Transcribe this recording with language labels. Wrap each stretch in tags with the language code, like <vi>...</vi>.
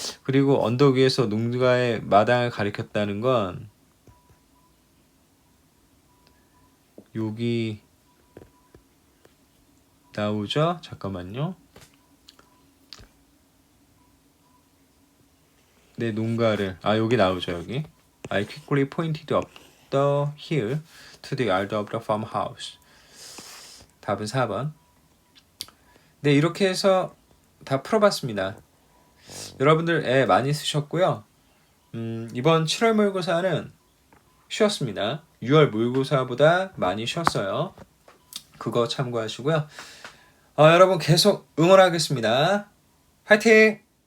<ko>그리고 언덕 위에서 농가의 마당을 가리켰다는 건 여기 나오죠? 잠깐만요. 네, 농가를, 여기 나오죠, 여기.</ko> <en>I quickly pointed up the hill to the yard of the farmhouse.</en> <ko>답은 4번. 네, 이렇게 해서 다 풀어봤습니다. 여러분들 애 많이 쓰셨고요. 이번 7월 모의고사는 쉬었습니다. 6월 모의고사보다 많이 쉬었어요. 그거 참고하시고요. 여러분 계속 응원하겠습니다. 화이팅!</ko>